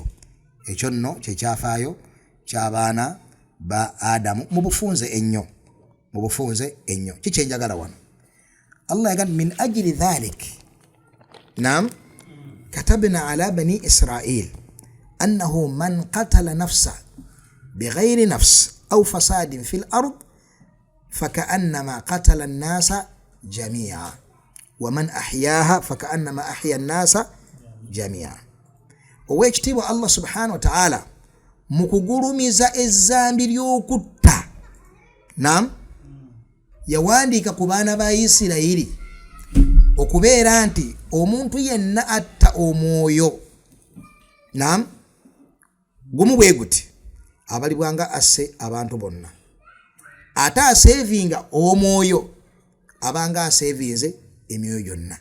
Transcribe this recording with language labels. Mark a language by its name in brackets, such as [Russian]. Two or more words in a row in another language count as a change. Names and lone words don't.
[Ganda] Ekyo nno kyekyafaayo ky'abaana ba Adamu mu bufunze ennyo, mu bufunze ennyo. Kikyenjagala wano Allah yagamba [Arabic] من أجل ذلك نعم كتبنا على بني إسرائيل أنه من قتل نفسا بغير نفس أو فساد في الأرض فكأنما قتل الناس جميعا ومن أحياها فكأنما أحيا الناس جميعا. [Ganda] Owekitiibwa [Arabic] الله سبحانه وتعالى [Ganda] mukugulumiza ezzambi ly'okutta, naam, yawandiika ku baana ba Isirayiri okubeera nti omuntu yenna atta omwoyo, naam, gumu bwe guti abalibwanga asse abantu bonna, ate asevinga omwoyo abanga asevinze emyoyo gyonna.